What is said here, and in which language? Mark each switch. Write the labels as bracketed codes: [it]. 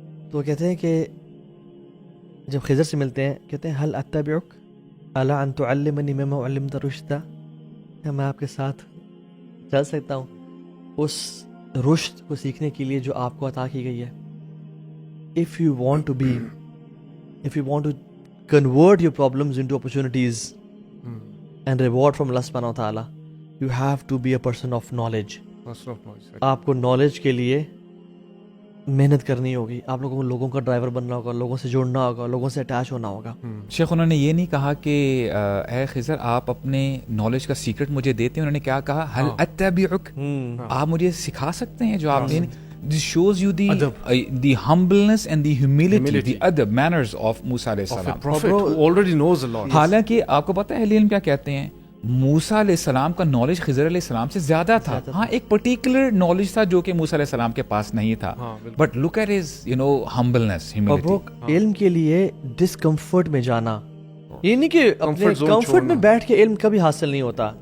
[ur] تو کہتے ہیں کہ جب خضر سے ملتے ہیں کہتے ہیں [ar] هل اتبعک الا ان تعلمنی مما علمت رشدا، [ur] کیا میں آپ کے ساتھ چل سکتا ہوں اس رشد کو سیکھنے کے لیے جو آپ کو عطا کی گئی ہے. [en] if you want to convert your problems into opportunities and reward from Allah subhanahu wa ta'ala, you have to be a person of knowledge. [ur] آپ کو نالج کے لیے محنت کرنی ہوگی. آپ لوگوں کو لوگوں کا ڈرائیور بننا ہوگا، لوگوں سے جڑنا ہوگا، لوگوں سے اٹیچ ہونا ہوگا. شیخ انہوں نے یہ نہیں کہا کہ اے خضر آپ اپنے نالج کا سیکرٹ مجھے دیتے ہیں. انہوں نے کیا کہا؟ [ar] هل اتبعک، [ur] آپ مجھے سکھا سکتے ہیں جو آپ نے. [en] This shows you the humbleness and the humility, the adab, manners of Musa علیہ السلام. Prophet who already knows a lot. [ur] حالانکہ آپ کو پتہ ہے اہل علم کیا کہتے ہیں؟ موسیٰ علیہ السلام کا نالج خضر علیہ السلام سے زیادہ تھا. ہاں ایک پرٹیکولر نالج تھا جو کہ موسیٰ علیہ السلام کے پاس نہیں تھا. [en] But look at his humbleness, humility. [ur] اور وہ علم کے لیے ڈسکمفرٹ میں جانا، یہ نہیں کہ اپنے کمفرٹ میں بیٹھ کے علم کبھی حاصل نہیں ہوتا.